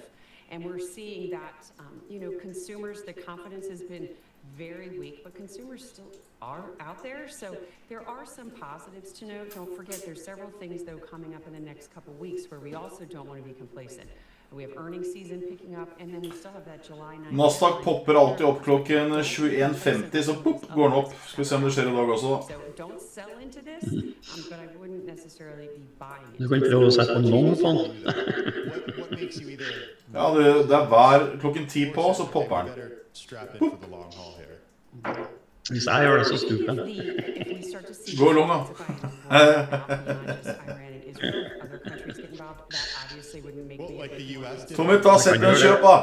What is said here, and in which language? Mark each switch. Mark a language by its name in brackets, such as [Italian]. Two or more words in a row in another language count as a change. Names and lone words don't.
[English] And we're seeing that, consumers, the confidence has been very weak, but consumers still are out there. So there are some positives to note. Don't forget, there's several things, though, coming up in the next couple weeks where we also don't want to be complacent. We have earnings season picking up, and then we still have that July 9th. [Norwegian] Nasdaq popper alltid opp klokken 21.50, så pop, går den opp. Skal vi se om det skjer i dag også, da. [English] Don't sell into this, but I wouldn't necessarily be buying it. [Norwegian] Du kan prøve å sette på long på den. Ja, det hver klokken 10 på, så popper den. Hvis jeg gjør det, så stuper den. Gå long, da. Tommy, ta sett en kjøp, da.